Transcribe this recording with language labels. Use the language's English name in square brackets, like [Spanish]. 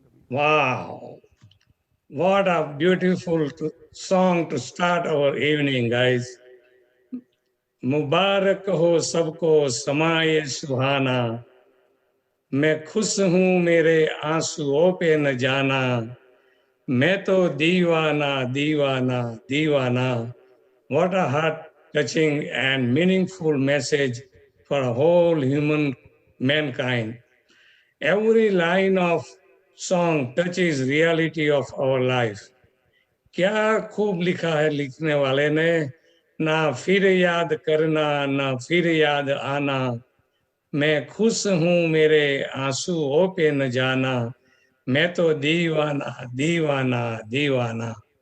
[English] Wow, what a beautiful song to start our evening, guys. [Hindi] मुबारक हो सबको समाए सुहाना, मैं खुश हूँ मेरे आंसुओं पे न जाना, मैं तो दीवाना दीवाना दीवाना। [English] What a heart-touching and meaningful message for a whole human mankind. Every line of song touches reality of our life. [Hindi] क्या खूब लिखा है लिखने वाले ने, ना फिर याद करना ना फिर याद आना, मैं खुश हूँ मेरे आंसुओं पे न जाना, मैं तो दीवाना दीवाना दीवाना।